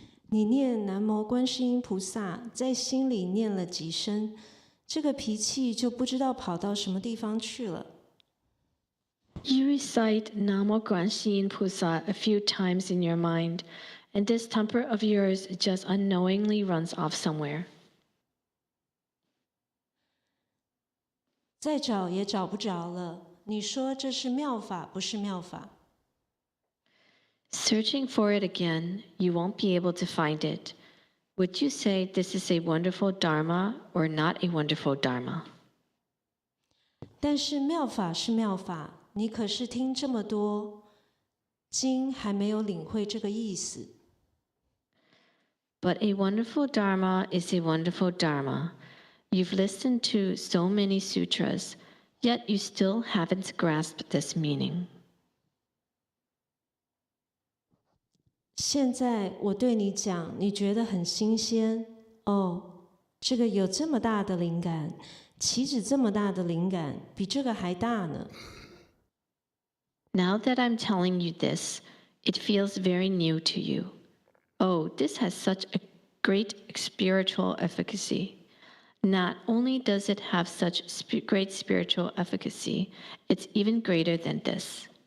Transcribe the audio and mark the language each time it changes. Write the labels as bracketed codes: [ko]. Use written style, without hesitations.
[zh] 你念南无观世音菩萨，在心里念了几声，这个脾气就不知道跑到什么地方去了。 [en] You recite Namo Guanxin Pusa a few times in your mind, and this temper of yours just unknowingly runs off somewhere. [zh] 再找也找不着了，你说这是妙法，不是妙法。 [en] Searching for it again, you won't be able to find it. Would you say this is a wonderful Dharma or not a wonderful Dharma? [zh] 但是妙法是妙法，你可是听这么多经，还没有领会这个意思。 [en] But a wonderful Dharma is a wonderful Dharma. You've listened to so many sutras, yet you still haven't grasped this meaning. [zh] 现在我对你讲，你觉得很新鲜哦。这个有这么大的灵感，岂止这么大的灵感，比这个还大呢。 [en] Now that I'm telling you this, it feels very new to you. Oh, this has such a great spiritual efficacy. Not only does it have such great spiritual efficacy, it's even greater than this.